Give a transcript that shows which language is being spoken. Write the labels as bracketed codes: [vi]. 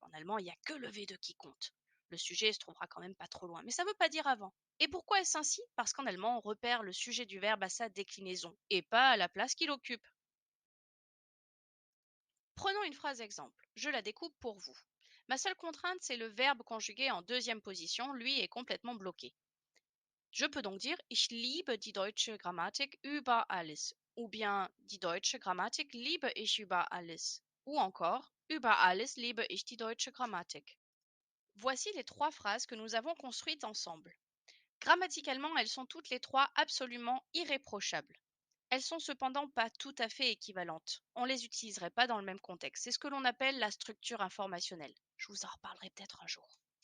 [fr] En allemand, il n'y a que le V2 qui compte. Le sujet se trouvera quand même pas trop loin, mais ça ne veut pas dire avant. Et pourquoi est-ce ainsi? Parce qu'en allemand, on repère le sujet du verbe à sa déclinaison, et pas à la place qu'il occupe. Prenons une phrase exemple. Je la découpe pour vous. Ma seule contrainte, c'est le verbe conjugué en deuxième position, lui est complètement bloqué. Je peux donc dire [de] Ich liebe die deutsche Grammatik über alles. [fr] Ou bien [de] die deutsche Grammatik liebe ich über alles. [fr] Ou encore [de] Über alles liebe ich die deutsche Grammatik. [fr] Voici les trois phrases que nous avons construites ensemble. Grammaticalement, elles sont toutes les trois absolument irréprochables. Elles sont cependant pas tout à fait équivalentes. On ne les utiliserait pas dans le même contexte. C'est ce que l'on appelle la structure informationnelle. Je vous en reparlerai peut-être un jour.